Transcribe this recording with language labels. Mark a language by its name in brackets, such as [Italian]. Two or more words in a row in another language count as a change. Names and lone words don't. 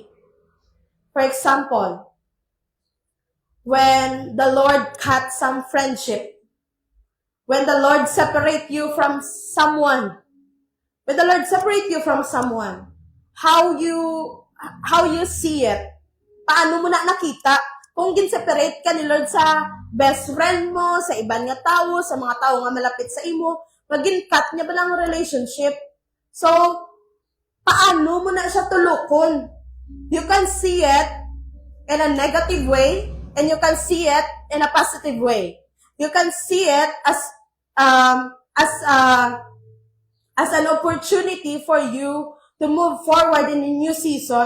[English] For example, when the Lord cut some friendship, when the Lord separate you from someone, how you see it? [Filipino] Paano mo na nakita? [Hiligaynon] Kung gin-separate ka ni Lord sa [English] best friend [Hiligaynon] mo, sa iban nga tao, sa mga tao nga malapit sa imo, magin-cut niya ba lang relationship? So, paano mo na siya tulukon? [English] You can see it in a negative way, and you can see it in a positive way. You can see it as an opportunity for you to move forward in a new season.